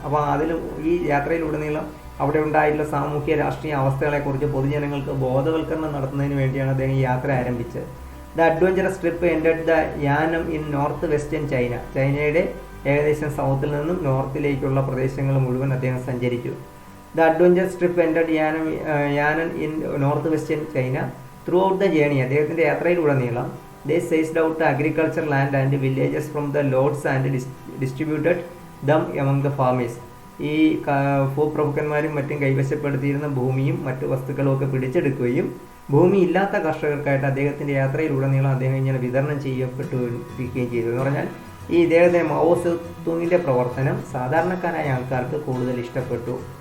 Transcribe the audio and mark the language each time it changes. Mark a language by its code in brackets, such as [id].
[ml] അപ്പോൾ ഈ യാത്രയിലുടനീളം അവിടെ ഉണ്ടായിട്ടുള്ള സാമൂഹ്യ രാഷ്ട്രീയ അവസ്ഥകളെക്കുറിച്ച് പൊതുജനങ്ങൾക്ക് ബോധവൽക്കരണം നടത്തുന്നതിന് വേണ്ടിയാണ് അദ്ദേഹം ഈ യാത്ര ആരംഭിച്ചത്. [en] The adventurous trip ended the Yan'an in north western China. [ml] ചൈനയുടെ ഏകദേശം സൗത്തിൽ നിന്നും നോർത്തിലേക്കുള്ള പ്രദേശങ്ങൾ മുഴുവൻ അദ്ദേഹം സഞ്ചരിച്ചു. [en] The adventurous trip ended Yan'an in north western China. Throughout the journey, [ml] അദ്ദേഹത്തിൻ്റെ യാത്രയിലുടനീളം [en] they seized out the agriculture land and villages from the lords and distributed them among the farmers. [ml] ഈ ഭൂപ്രഭുക്കന്മാരും മറ്റും കൈവശപ്പെടുത്തിയിരുന്ന ഭൂമിയും മറ്റു വസ്തുക്കളും ഒക്കെ പിടിച്ചെടുക്കുകയും ഭൂമി ഇല്ലാത്ത കർഷകർക്കായിട്ട് അദ്ദേഹത്തിൻ്റെ യാത്രയിലുടനീളം അദ്ദേഹം ഇങ്ങനെ വിതരണം ചെയ്യപ്പെട്ടിരിക്കുകയും ചെയ്തു. എന്ന് പറഞ്ഞാൽ ഈ ഇദ്ദേഹത്തെ മാവോ സെ തൂങ്ങിൻ്റെ പ്രവർത്തനം സാധാരണക്കാരായ ആൾക്കാർക്ക് കൂടുതൽ ഇഷ്ടപ്പെട്ടു.